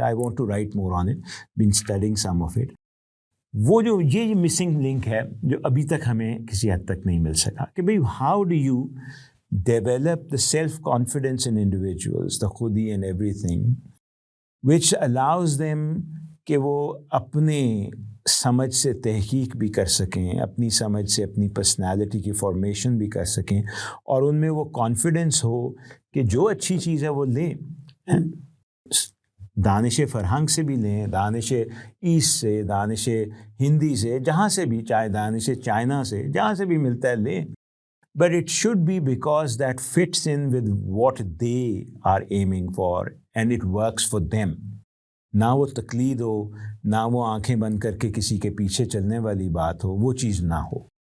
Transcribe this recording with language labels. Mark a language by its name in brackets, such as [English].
[English] I want to write more on it, been studying some of it. [Urdu] وہ جو یہ missing link ہے جو ابھی تک ہمیں کسی حد تک نہیں مل سکا, کہ بھئی [English] how do you develop the self-confidence in individuals, the khudi and everything, which allows them [Urdu] کہ وہ اپنے سمجھ سے تحقیق بھی کر سکیں, اپنی سمجھ سے اپنی پرسنالٹی کی فارمیشن بھی کر سکیں, اور ان میں وہ کانفیڈنس ہو کہ جو اچھی چیز ہے وہ لیں, دانش فرہنگ سے بھی لیں, دانش ایسٹ سے, دانش ہندی سے, جہاں سے بھی, چاہے دانش چائنا سے, جہاں سے بھی ملتا ہے لیں. [English] But it should be because that fits in with what they are aiming for and it works for them. [Urdu] نہ وہ تقلید ہو, نہ وہ آنکھیں بند کر کے کسی کے پیچھے چلنے والی بات ہو, وہ چیز نہ ہو.